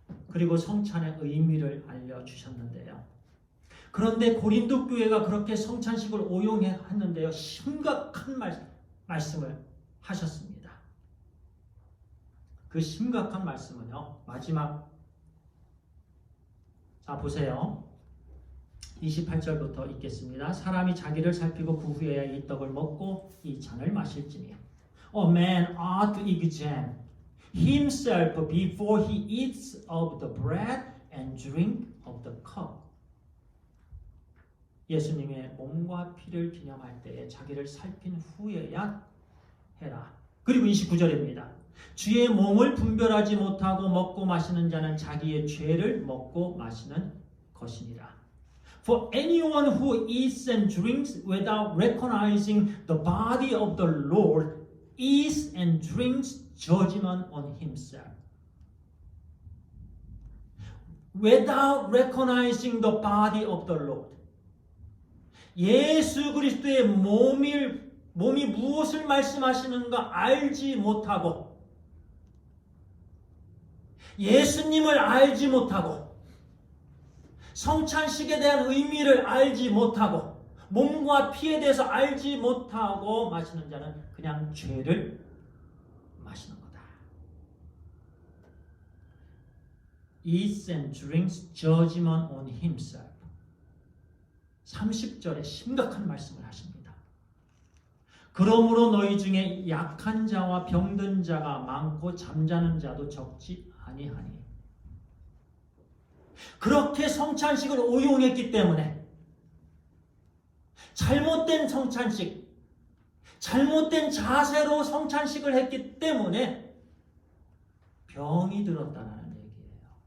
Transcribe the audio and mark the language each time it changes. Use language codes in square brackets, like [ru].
[ko] 그리고 성찬의 의미를 알려주셨는데요. 그런데 고린도 교회가 그렇게 성찬식을 오용했는데요. 심각한 말씀을 하셨습니다. 그 심각한 말씀은요. 마지막 자 보세요. 28절부터 읽겠습니다. 사람이 자기를 살피고 그 후에야 이 떡을 먹고 이 잔을 마실지니 [en] A man ought to examine himself before he eats of the bread and drink of the cup. [ko] 예수님의 몸과 피를 기념할 때에 자기를 살핀 후에야 해라. 그리고 29절입니다. 주의 몸을 분별하지 못하고 먹고 마시는 자는 자기의 죄를 먹고 마시는 것이니라. [en] For anyone who eats and drinks without recognizing the body of the Lord eats and drinks judgment on himself. Without recognizing the body of the Lord. [ko] 예수 그리스도의 몸이 무엇을 말씀하시는가 알지 못하고 예수님을 알지 못하고 성찬식에 대한 의미를 알지 못하고 몸과 피에 대해서 알지 못하고 마시는 자는 그냥 죄를 마시는 거다. [en] Eats and drinks judgment on himself. [ko] 30절에 심각한 말씀을 하십니다. 그러므로 너희 중에 약한 자와 병든 자가 많고 잠자는 자도 적지 아니하니. 그렇게 성찬식을 오용했기 때문에 잘못된 성찬식, 잘못된 자세로 성찬식을 했기 때문에 병이 들었다는 얘기예요.